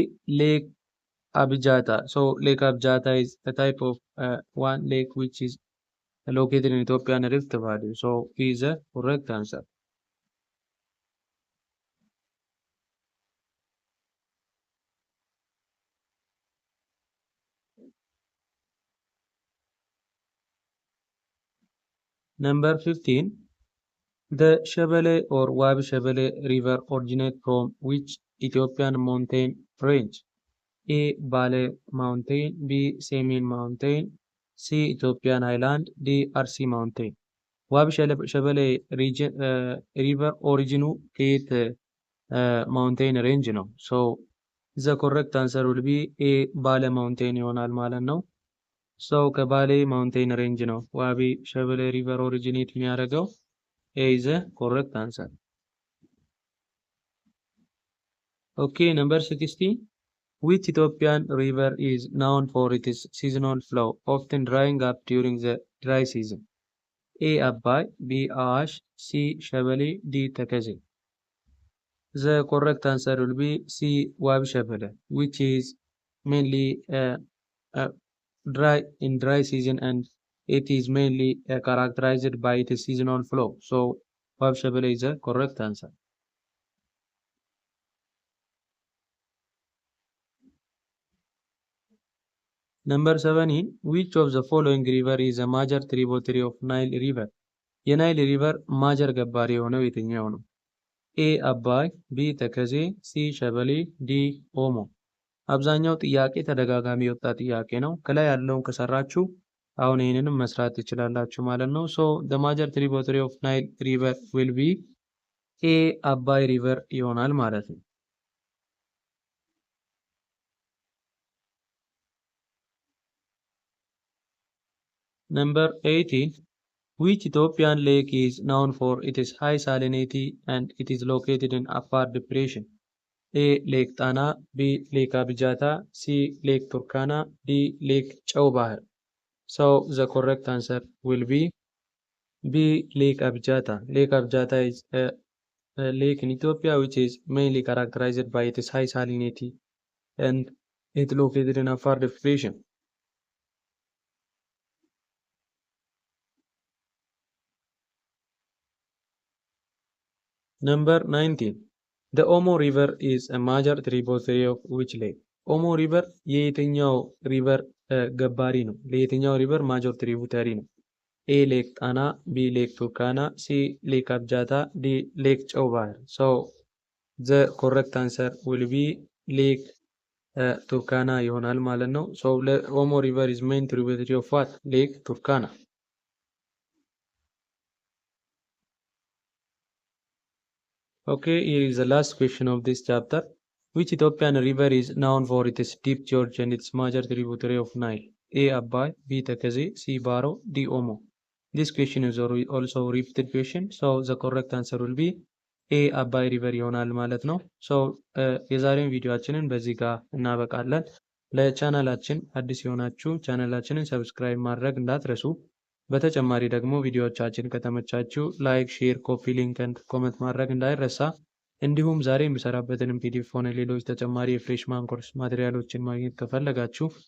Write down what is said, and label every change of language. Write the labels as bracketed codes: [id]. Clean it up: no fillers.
[en] Lake Abijata. So Lake Abijata is a type of one lake which is located in Ethiopian Rift Valley. So B is the correct answer. Number 15. The Shebele or Wabi Shebele River originate from which Ethiopian mountain range? A. Bale Mountain, B. Semin Mountain, C. Ethiopian Highland, D. Arsi Mountain. [am] ዋቢ ሸበሌ ሪቨር ኦሪጂኑ ከየት ማውንቴን ሬንጅ ነው? [en] ሶ ዘ ኮሬክት አንሰር ዊል ቢ ኤ [am] ባለ ማውንቴን ይሆናል ማለት ነው። ሶ ከባሌ ማውንቴን ሬንጅ ነው ዋቢ ሸበሌ ሪቨር ኦሪጂኔት የሚያደርገው። [en] ኤ ኢዝ ዘ ኮሬክት አንሰር። [am] ኦኬ ነምበር 16. [en] Which Ethiopian river is known for its seasonal flow, often drying up during the dry season? A. Abai, B. Awash, C. Shabele, D. Tekeze. The correct answer will be C. Wabi Shabele, which is mainly dry in dry season and it is mainly characterized by its seasonal flow. So Wabi Shabele is the correct answer. Number 17. Which of the following river is a major tributary of Nile River? [am] የናይል ሪቨር ማጀር ገባሪ የሆነው የትኛው ነው? ኤ አባይ፣ ቢ ተከዜ፣ ሲ ሸበሌ፣ ዲ ኦሞ። አብዛኛው ጥያቄ ተደጋጋሚ የወጣ ጥያቄ ነው። ከላይ ያለውን ከሰራችሁ አሁን ይህንንም መስራት ትችላላችሁ ማለት ነው። [en] ሶ the major tributary of Nile river will be [am] ኤ አባይ ሪቨር ይሆናል ማለት ነው። [en] Number 18. Which Ethiopian lake is known for its high salinity and it is located in Afar depression? A. Lake Tana, B. Lake Abijata, C. Lake Turkana, D. Lake Chau Bahar. So the correct answer will be B. Lake Abijata. Lake Abijata is a lake in Ethiopia which is mainly characterized by its high salinity and it is located in Afar depression. Number 19. The Omo River is a major tributary of which lake? [am] Omo River የየትኛው ሪቨር ገባሪ ነው? ለየትኛው ሪቨር ማጆር ትሪቡተሪ ነው? ኤ ሌክ ጣና፣ ቢ ሌክ ቱርካና፣ ሲ ሌክ አብጃታ፣ ዲ ሌክ ጨው ባህር። ሶ [en] The correct answer will be Lake Turkana [am] ይሆናል ማለት ነው። [en] So Omo River is main tributary of what? Lake Turkana. Okay, here is the last question of this chapter. Which Ethiopian river is known for its deep gorge and its major tributary of Nile? A. Abai, B. Tekezi, C. Baro, D. Omo. This question is also a repeated question, so the correct answer will be A. [am] Abai river ይሆናል ማለት ነው። So የዛሬውን ቪዲዮአችንን በዚህ ጋር እናበቃለን። ለቻናላችን አዲስ የሆናችሁ ቻናላችንን ሰብስክራይብ ማድረግ እንዳትረሱ። በተጨማሪ ደግሞ ቪዲዮዎቻችን ከተመቻችሁ ላይክ፣ ሼር፣ ኮፒ ሊንክ እና ኮሜንት ማድረግ እንዳይረሳ። እንዲሁም ዛሬ የሚሰራበትንም ፒዲኤፍ ሆነ ሌሎች ተጨማሪ የፍሬሽማን ኮርስ ማቴሪያሎችን ማግኘት ከፈለጋችሁ